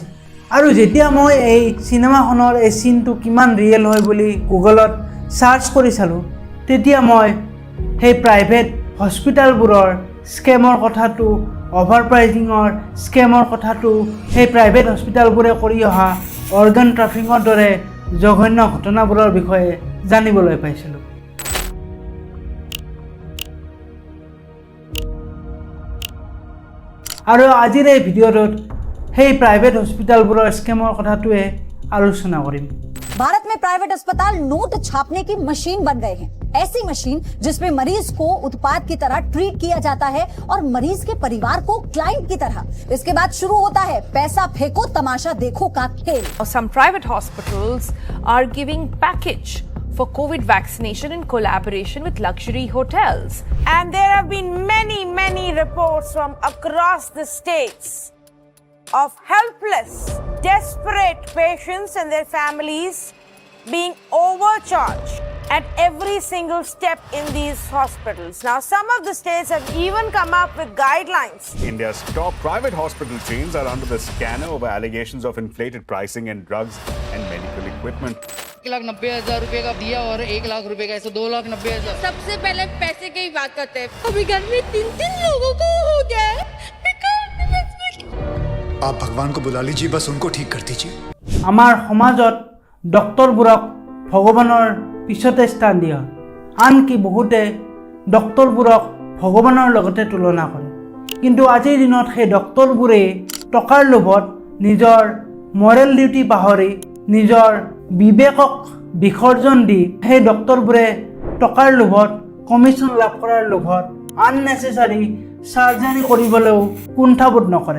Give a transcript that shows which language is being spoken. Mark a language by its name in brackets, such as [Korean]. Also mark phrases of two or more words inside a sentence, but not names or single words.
[Assamese] আৰু যেতিয়া মই এই চিনেমাখনৰ এই চিনটো কিমান ৰিয়েল হয় বুলি গুগলত চাৰ্চ কৰি চালোঁ তেতিয়া মই সেই [English] private hospitalবোৰৰ [Assamese] স্কেমৰ কথাটো, [English] over pricingৰ [Assamese] স্কেমৰ কথাটো, সেই [English] private hospitalবোৰে [Assamese] কৰি অহা [English] organ traffickingৰ [Assamese] দৰে জঘন্য ঘটনাবোৰৰ বিষয়ে জানিবলৈ পাইছিলোঁ। আৰু আজিৰ এই ভিডিঅ'টোত সেই [English] private hospitalবোৰৰ [Assamese] স্কেমৰ কথাটোৱে আলোচনা কৰিম। [Hindi] भारत में प्राइवेट अस्पताल नोट छापने की मशीन बन गए हैं। ऐसी मशीन जिसमें मरीज को उत्पाद की तरह ट्रीट किया जाता है और मरीज के परिवार को क्लाइंट की तरह। इसके बाद शुरू होता है पैसा फेंको तमाशा देखो का खेल। [English] Some private hospitals are giving package for COVID vaccination in collaboration with luxury hotels. And there have been many reports from across the states of helpless, desperate patients and their families being overcharged at every single step in these hospitals. Now, some of the states have even come up with guidelines. India's top private hospital chains are under the scanner over allegations of inflated pricing in drugs and medical equipment. [Hindi] 1,90,000 रुपए का दिया और 1,00,000 रुपए का, ऐसे 2,90,000। सबसे पहले पैसे की ही बात करते हैं। अभी घर में 3 लोगों को हो गया है। आप भगवान को बुला लीजिए, बस उनको ठीक कर दीजिए। [Assamese] আমাৰ সমাজত ডক্টৰবোৰক ভগৱানৰ পিছতে স্থান দিয়া হয়। আনকি বহুতে ডক্টৰবোৰক ভগৱানৰ লগতে তুলনা কৰে। কিন্তু আজিৰ দিনত সেই ডক্টৰবোৰে টকাৰ লোভত নিজৰ [English] moral duty [Assamese] পাহৰি নিজৰ বিবেকক বিসৰ্জন দি সেই ডক্টৰবোৰে টকাৰ লোভত, কমিশ্যন লাভ কৰাৰ লোভত [English] unnecessary surgery [Assamese] কৰিবলৈও কুণ্ঠাবোধ নকৰে।